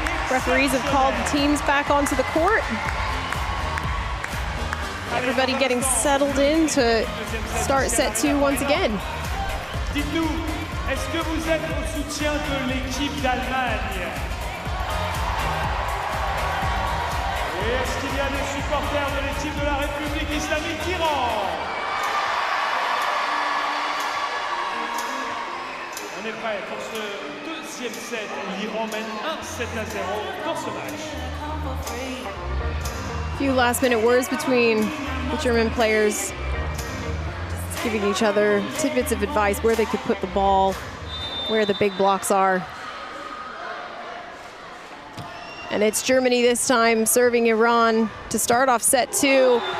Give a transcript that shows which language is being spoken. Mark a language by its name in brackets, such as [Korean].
[English] Referees have called the teams back onto the court. Everybody getting settled in to start set 2 once again. [French] Dites-nous, est-ce que vous êtes au soutien de l'équipe d'Allemagne? Et est-ce qu'il y a des supporters de l'équipe de la République islamique d'Iran? On est prêt pour ce deuxième set. L'Iran mène 1-7-0 dans ce match. [English] Few last-minute words between the German players, giving each other tidbits of advice where they could put the ball, where the big blocks are. And it's Germany this time serving Iran to start off set 2.